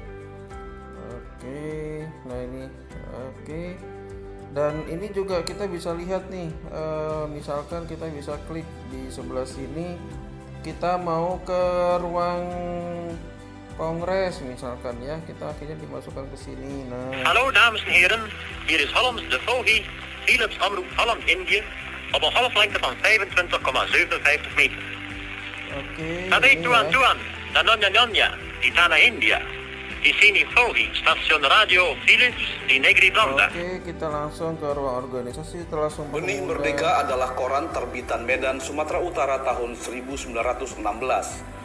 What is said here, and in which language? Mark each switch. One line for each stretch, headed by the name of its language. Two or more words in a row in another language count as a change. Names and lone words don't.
Indonesian: Oke, nah ini oke. Dan ini juga kita bisa lihat nih, misalkan kita bisa klik di sebelah sini, kita mau ke ruang Kongres misalkan ya, kita akhirnya dimasukkan ke sini. Nah,
Dutch: Hallo dames en heren, hier is Hollands de Vogie, Philips Omroep Holland-Indië, op een golflengte van 25,57 meter.
Indonesian: oke. Tarik Ini tuan ya. tuan, dan nyonya di tanah India. Di sini Vogie, stasiun radio Philips di negeri Belanda. Oke, kita langsung ke ruang organisasi setelah Sumpah Benih Pemuda. Merdeka adalah koran terbitan Medan, Sumatera Utara tahun 1916.